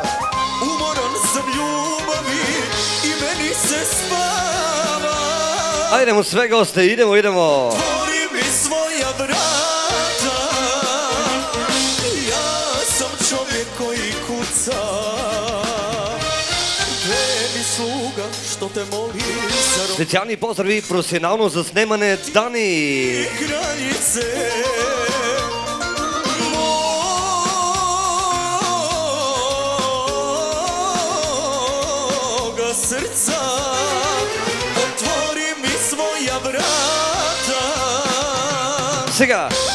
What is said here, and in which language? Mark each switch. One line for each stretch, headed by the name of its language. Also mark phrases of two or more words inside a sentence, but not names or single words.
Serbian: Umoran sam ljubavi i meni se spava. Ajdemo sve goste, idemo. Otvori mi svoja vrata, ja sam čovjek koji kuca. Gde mi sluga što te moli za rob...
Bulgarian: Специални поздрави, професионално заснемане Дани.
Serbian: Kraljice moga srca, otvori mi svoja vrata.
Bulgarian: Сега.